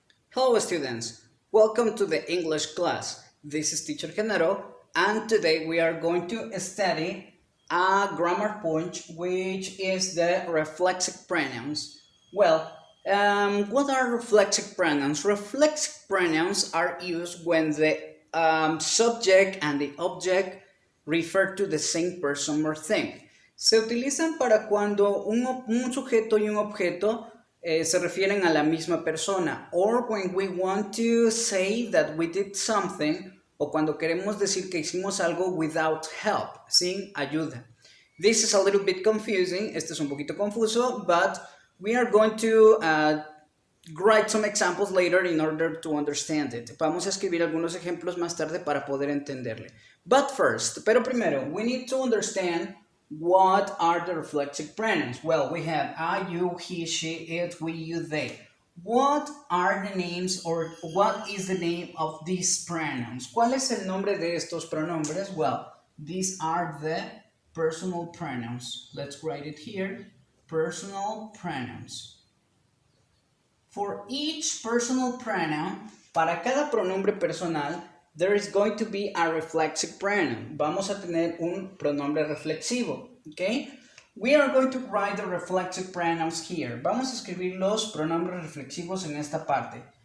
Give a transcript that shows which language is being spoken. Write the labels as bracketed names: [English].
[English] Hello students, welcome to the English class. This is Teacher Genaro, and today we are going to study a grammar point which is the reflexive pronouns. Well, what are reflexive pronouns? Reflexive pronouns are used when the subject and the object refer to the same person or thing. [Spanish] Se utilizan para cuando un sujeto y un objeto se refieren a la misma persona, [English] or when we want to say that we did something, [Spanish] o cuando queremos decir que hicimos algo [English] without help, [Spanish] sin ayuda. [English] This is a little bit confusing, [Spanish] este es un poquito confuso, [English] but we are going to write some examples later in order to understand it. [Spanish] Vamos a escribir algunos ejemplos más tarde para poder entenderle. [English] But first, [Spanish] pero primero, [English] we need to understand what are the reflexive pronouns? Well, we have I, you, he, she, it, we, you, they. What are the names, or what is the name of these pronouns? [Spanish] ¿Cuál es el nombre de estos pronombres? [English] Well, these are the personal pronouns. Let's write it here. Personal pronouns. For each personal pronoun, [Spanish] para cada pronombre personal, [English] there is going to be a reflexive pronoun. [Spanish] Vamos a tener un pronombre reflexivo, ¿ok? [English] We are going to write the reflexive pronouns here. [Spanish] Vamos a escribir los pronombres reflexivos en esta parte.